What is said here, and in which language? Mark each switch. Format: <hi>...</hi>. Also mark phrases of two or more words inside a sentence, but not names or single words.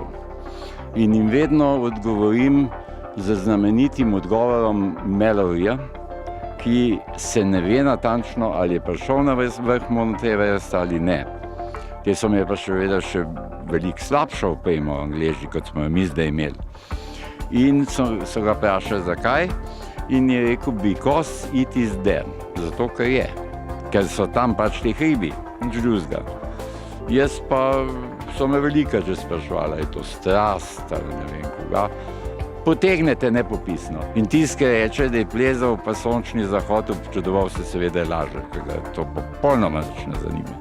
<sl>In jim vedno odgovorim z znamenitim odgovorom Malloryja, ki se ne ve natančno, ali je prišel na vrh Mount Everesta ali ne. Te so me pa še veliko slabšo opremo Angleži, kot smo jo mi zdaj imeli. In so ga vprašali, zakaj, in je rekel,</sl> <en>because it is there,</en> <sl>zato ker je. Ker so tam pač te hribi, nič drugega. Jaz pa so me veliko že spraševali, je to strast ali ne vem koga. Potegnete nepopisno. In tisti, ki reče, da je plezal pa sončni zahod, občudoval se seveda laže, ker ga to popolnoma ne zanima.</sl>